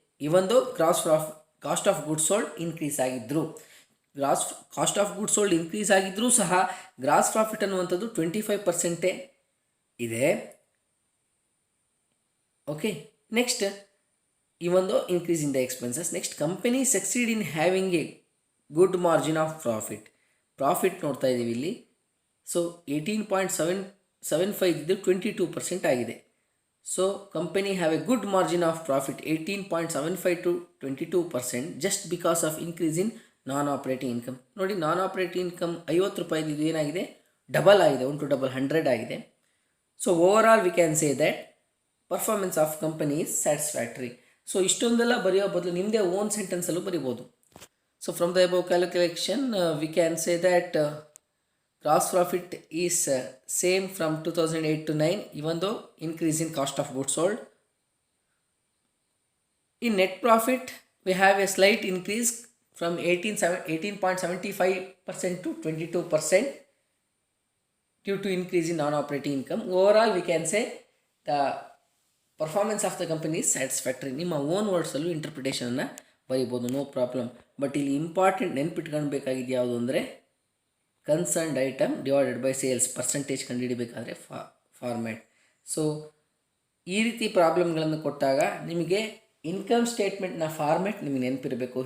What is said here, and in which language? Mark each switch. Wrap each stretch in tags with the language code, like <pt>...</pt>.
<kn>ಇವೊಂದು cost of good sold increase ಆಗಿದ್ದರು, cost of good sold increase ಆಗಿದ್ದರೂ ಸಹ gross profit ಅನ್ನುವಂಥದ್ದು 25% ಇದೆ.</kn> <en>Okay, next ಇವೊಂದು increase in the expenses. Next company succeed in having a good margin of profit</en> <kn>ನೋಡ್ತಾ ಇದ್ದೀವಿ ಇಲ್ಲಿ. So 18.75 ಇದ್ದು 22% ಆಗಿದೆ.</kn> <en>So company have a good margin of profit 18.75 to 22% just because of increase in non operating income.</en> <kn>ನೋಡಿ, ನಾನ್ operating income 50 ರೂಪಾಯಿದು ಇದು ಏನಾಗಿದೆ, double ಆಗಿದೆ, 1 to double 100 ಆಗಿದೆ.</kn> <en>So overall we can say that performance of company is satisfactory.</en> <kn>So ಇಷ್ಟೊಂದೆಲ್ಲ ಬರೆಯೋ ಬದಲು ನಿಮ್ಮದೇ ಓನ್ ಸೆಂಟೆನ್ಸಲ್ಲೂ ಬರಿಬೋದು.</kn> <en>So from the above calculation we can say that gross profit is same from 2008 to 9, even though increase in cost of goods sold. In net profit, we have a slight increase from 18.75% to 22% due to increase in non-operating income. Overall, we can say the performance of the company is satisfactory.</en> <kn>ನಿಮ್ಮ own ವರ್ಡ್ಸಲ್ಲೂ ಇಂಟರ್ಪ್ರಿಟೇಷನನ್ನು ಬರೀಬೋದು, no problem. But ಇಲ್ಲಿ important ನೆನ್ಪಿಟ್ಕೊಳ್ಬೇಕಾಗಿದ್ದು ಯಾವುದು ಅಂದರೆ concerned item divided by sales percentage ಕಂಡುಹಿಡಿಬೇಕಾದ್ರೆ format. So ಈ ರೀತಿ ಪ್ರಾಬ್ಲಮ್ಗಳನ್ನು ಕೊಟ್ಟಾಗ ನಿಮಗೆ income ಸ್ಟೇಟ್ಮೆಂಟ್ನ format ನಿಮಗೆ ನೆನಪಿರಬೇಕು.</kn>